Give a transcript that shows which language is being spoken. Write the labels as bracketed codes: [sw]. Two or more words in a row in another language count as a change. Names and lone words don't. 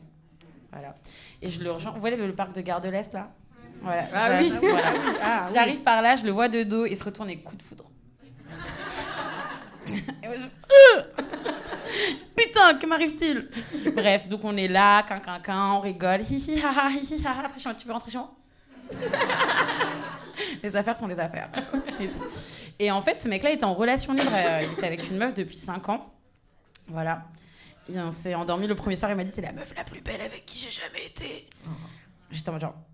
[fr] Voilà. Et je le rejoins. Vous voyez le parc de Gare de l'Est, là? Voilà. Ah oui. Voilà. Oui. J'arrive par là, je le vois de dos, il se retourne et coup de foudre. Et moi, putain, que m'arrive-t-il? Bref, donc on est là, on rigole, hi ha ha, hi ha ha. Après, tu veux rentrer chez moi? Les affaires sont les affaires. Et tout. Et en fait, ce mec-là était en relation libre, il était avec une meuf depuis 5 ans. Voilà. Et on s'est endormi le premier soir, il m'a dit, c'est la meuf la plus belle avec qui j'ai jamais été. J'étais en mode genre...